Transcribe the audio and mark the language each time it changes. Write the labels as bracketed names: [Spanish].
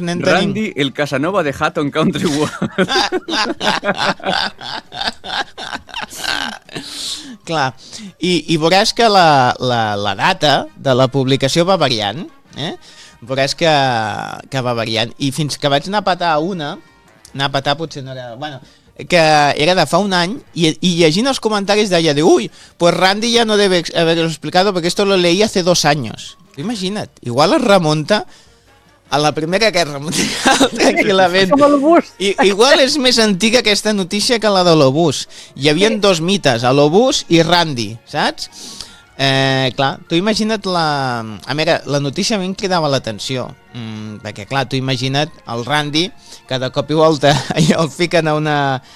[Catalan] nen, tenim... Randy, el Casanova de Hatton Country World. Clar. I veuràs que la data de la publicació va variant. Veuràs que va variant. I fins que vaig anar a petar una... Anar a petar potser no era... Bueno, que era de fa 1 any i llegint els comentaris d'allà de ui, [Spanish] pues Randy ya no debe haberlo explicado porque esto lo leí hace 2 años. [Catalan] Imagina't, igual es remunta a la Primera Guerra Mundial tranquil·lament. Igual és més antiga aquesta notícia que la de l'obús. Hi havia dos mites, l'obús i Randy, saps? Clar, tu imagina't la... A veure, la notícia a mi em cridava l'atenció, perquè clar, tu imagina't el Randy, que de cop i volta el fiquen a una...